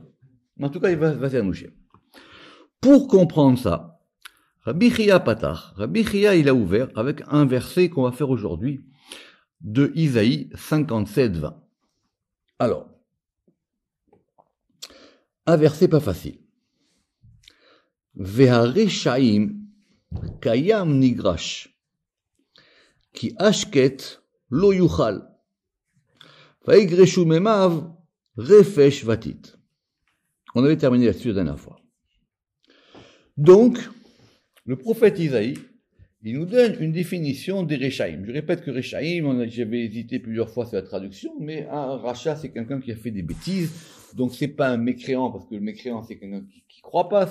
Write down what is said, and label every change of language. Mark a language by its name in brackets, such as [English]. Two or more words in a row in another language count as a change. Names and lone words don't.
[French] En tout cas, il va Vasser Anouchem. Pour comprendre ça, Rabbi Chia Patach, Rabbi Chia, il a ouvert avec un verset qu'on va faire aujourd'hui de Isaïe 57-20. Alors, un verset pas facile. [Hebrew] וְהָרְשָׁעִים כַּיָּם נִגְרָשׁ כִּי הַשְׁקֵט לֹא יוּכָל וַיִּגְרְשׁוּ מֵימָיו רֶפֶשׁ וָטִיט. [French] On avait terminé là-dessus la dernière fois. Donc, le prophète Isaïe, il nous donne une définition des Rechaim. Je répète que Rechaim, j'avais hésité plusieurs fois sur la traduction, mais un rachat, c'est quelqu'un qui a fait des bêtises. Donc c'est pas un mécréant, parce que le mécréant, c'est quelqu'un qui croit pas.